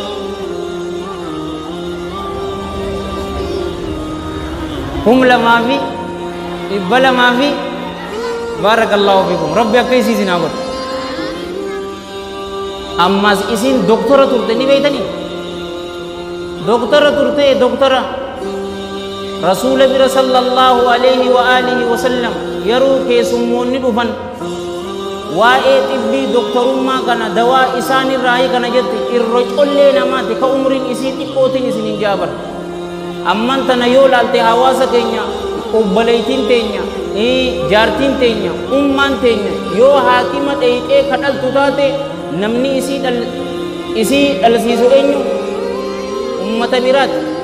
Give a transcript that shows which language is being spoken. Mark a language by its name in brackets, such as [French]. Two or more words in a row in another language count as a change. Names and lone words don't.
[Oromo] kum lamaa fi dhibba lamaa fi [Arabic] بارك الله فيكم [Oromo] rabbi akka isiisin haa godhu ammas isin doktora turte ni beeytanii doktora turte doktora rasuula bira [Arabic] صلى الله عليه وآله وسلم [Oromo] yeroo keessummoonni dhufan waa'ee xibbii doktorummaa kana dawaa isaanirraa kana jette irra collee namaati ka umriin isii xiqqootiin isin hin jaabar amman tana yoo laalte hawaasa keenya obboleeytiin teenya jaartiin teenya ummaan teenya yoo haakima dheeyxee kadhaltu taate namni isii dhalsiisu eenyu ummata biraati